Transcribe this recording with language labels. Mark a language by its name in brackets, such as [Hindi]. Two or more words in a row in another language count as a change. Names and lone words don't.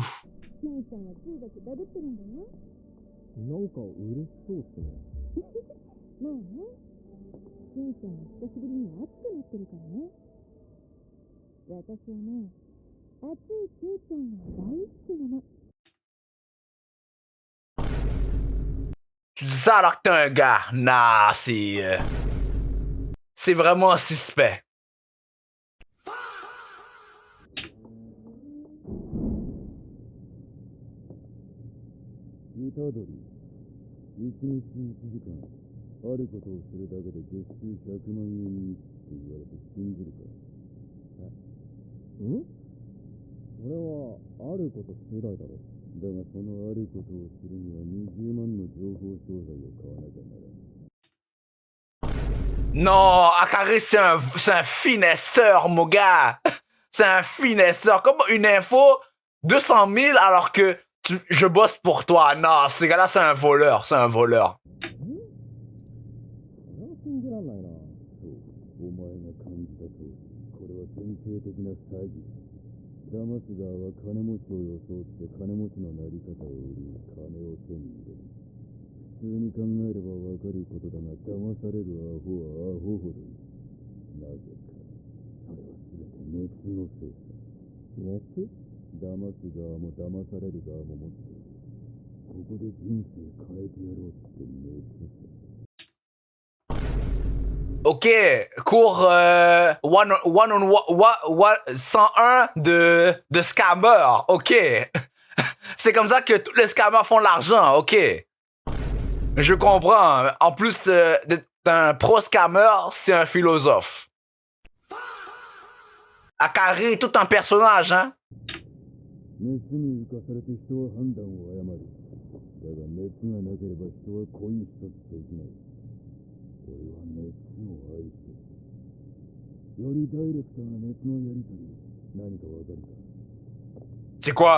[Japanese] 姉ちゃんは中学ダブってるんだよ。なんか嬉しそうっすね。まあね。姉ちゃんは久しぶりに熱くなってるからね。私はね、熱いケイちゃんが大好きなの。 [French] Tu dis ça alors que t'es un gars. Nah, c'est vraiment suspect. [Japanese] 虎杖、一日1時間、あることをするだけで月収100万円って言われて信じるか。ん？それは、あること次第だろ。だがそのあることを知るには20万の情報商材を買わなきゃならん。 [French] Non, Akari, c'est un finesseur, mon gars. C'est un finesseur. Comme une info, 200 000 alors que je bosse pour toi. Non, ce gars-là, c'est un voleur. C'est un voleur. [Japanese] それは信じらんないな。そう、お前が感じた通り、これは典型的な詐欺。騙す側は金持ちを装って金持ちのなり方を売り、金を手に入れる。普通に考えればわかることだが、騙されるアホはアホほどいる。なぜか、それは全て熱のせいさ。熱？騙す側も騙される側も持っている。ここで人生変えてやろうって熱さ。 [French] Ok, cours 101 de scammer. Ok. C'est comme ça que tous les scammers font de l'argent. Ok. Je comprends. En plus d'un pro scammer, c'est un philosophe. Akari est tout un personnage, hein. [Japanese] 熱に浮かされて人は判断を誤る。だが熱がなければ人は恋一つできない。俺は熱を愛している。よりダイレクトな熱のやりとり、何かわかるか？ [French] C'est quoi?